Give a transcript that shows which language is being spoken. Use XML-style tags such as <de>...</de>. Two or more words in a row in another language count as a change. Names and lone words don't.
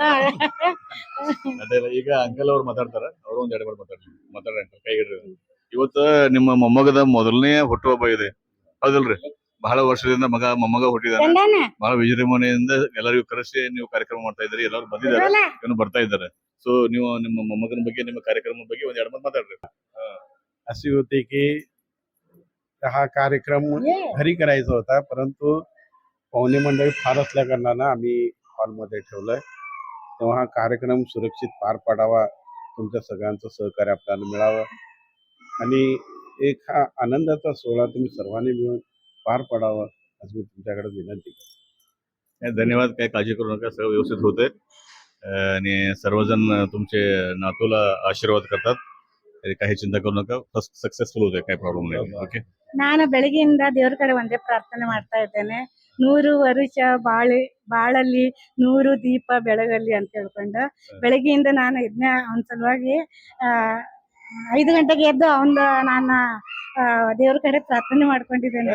<kn>ಅಡ್ಡಿಲ್ಲ, ಈಗ ಅಂಕಲ್ ಅವ್ರು ಮಾತಾಡ್ತಾರ, ಅವ್ರು ಒಂದ್ 2 ಮಾತಾಡ್ರಿ ಅಂಕಲ್, ಕೈ ಹಿಡ್ರಿ. ಇವತ್ತು ನಿಮ್ಮ ಮೊಮ್ಮಗದ ಮೊದಲನೇ ಹುಟ್ಟುಹಬ್ಬ ಇದೆ, ಹೌದಲ್ರಿ? ಬಹಳ ವರ್ಷದಿಂದ ಮೊಮ್ಮಗ ಹುಟ್ಟಿದಾನೆ. ಬಹಳ ವಿಜೃಂಭಣೆಯಿಂದ ಎಲ್ಲರಿಗೂ ಕರೆಸಿ ನೀವು ಕಾರ್ಯಕ್ರಮ ಮಾಡ್ತಾ ಇದ್ರಿ, ಎಲ್ಲರೂ ಬಂದಿದ್ದಾರೆ, ಇನ್ನು ಬರ್ತಾ ಇದ್ದಾರೆ. ಸೊ ನೀವು ನಿಮ್ಮ ಮೊಮ್ಮಗನ ಬಗ್ಗೆ, ನಿಮ್ಮ ಕಾರ್ಯಕ್ರಮದ ಬಗ್ಗೆ ಒಂದ್ 2 माताಡ್ರಿ.</kn> <mr>अशी होती की हा कार्यक्रम घरी करायचा होता, परंतु पाहुणे मंडळी फार असल्या कारणानं आम्ही हॉलमध्ये ठेवलंय. तेव्हा हा कार्यक्रम सुरक्षित पार पाडावा, तुमच्या सगळ्यांचं सहकार्य आपल्याला मिळावं आणि एक हा आनंदाचा सोहळा तुम्ही सर्वांनी मिळून पार पाडावा अशी मी तुमच्याकडे विनंती करतो. धन्यवाद. काही काळजी करू नका, सगळं व्यवस्थित होतंय. आणि सर्वजण तुमचे नातूला आशीर्वाद करतात, काही चिंता करू नका.</mr> <en>first successful</en> <mr>होते, काही प्रॉब्लेम नाही.</mr> <kn>ಓಕೆ, ನಾನು ಬೆಳಗ್ಗೆಯಿಂದ ದೇವ್ರ ಕಡೆ ಒಂದೇ ಪ್ರಾರ್ಥನೆ ಮಾಡ್ತಾ ಇದ್ದೇನೆ. 100 ವರ್ಷ ಬಾಳಲ್ಲಿ 100 ದೀಪ ಬೆಳಗಲ್ಲಿ ಅಂತ ಹೇಳ್ಕೊಂಡು ಬೆಳಗ್ಗೆಯಿಂದ ನಾನು ಇದನ್ನ ಅವನ ಸಲುವಾಗಿ 5 ಗಂಟೆಗೆ ಎದ್ದು ನಾನು ದೇವ್ರ ಕಡೆ ಪ್ರಾರ್ಥನೆ ಮಾಡ್ಕೊಂಡಿದ್ದೇನೆ.</kn>